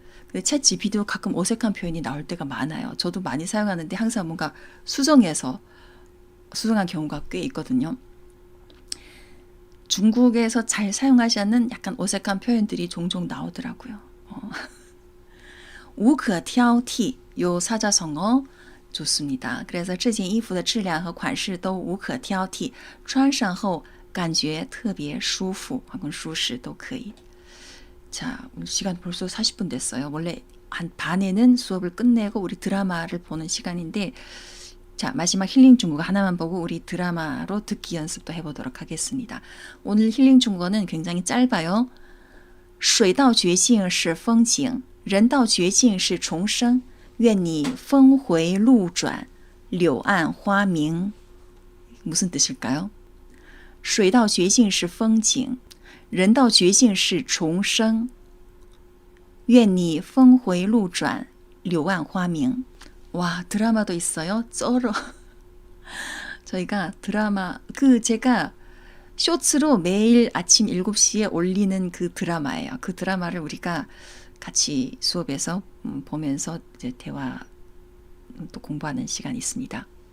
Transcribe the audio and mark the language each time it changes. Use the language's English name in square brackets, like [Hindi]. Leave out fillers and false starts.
[Korean] 근데 챗 GPT도 가끔 어색한 표현이 나올 때가 많아요. 저도 많이 사용하는데 항상 뭔가 수정한 경우가 꽤 있거든요. 중국에서 잘 사용하지 않는 약간 어색한 표현들이 종종 나오더라고요. 无可挑剔 요 사자성어 좋습니다. [Chinese] 그래서 这件衣服的质量和款式都无可挑剔穿上后感觉特别舒服 [Korean] 혹은 [Chinese] 舒适都可以 [Korean] 자, 오늘 시간 벌써 40분 됐어요. 원래 한 반에는 수업을 끝내고 우리 드라마를 보는 시간인데 자, 마지막 힐링 중국어 하나만 보고 우리 드라마로 듣기 연습도 해보도록 하겠습니다. 오늘 힐링 중국어는 굉장히 짧아요. [Chinese] 水到绝境是风景人到绝境是重生愿你峰回路转柳暗花明 [Korean] 무슨 뜻일까요? [Chinese] 水到绝境是风景人到绝境是重生愿你峰回路转柳暗花明 [Korean] 와, 드라마도 있어요? 쩔어. 저희가 드라마, 제가 쇼츠로 매일 아침 7시에 올리는 그 드라마예요. 그 드라마를 우리가 같이 수업에서 보면서 이제 대화 또 공부하는 시간이 있습니다.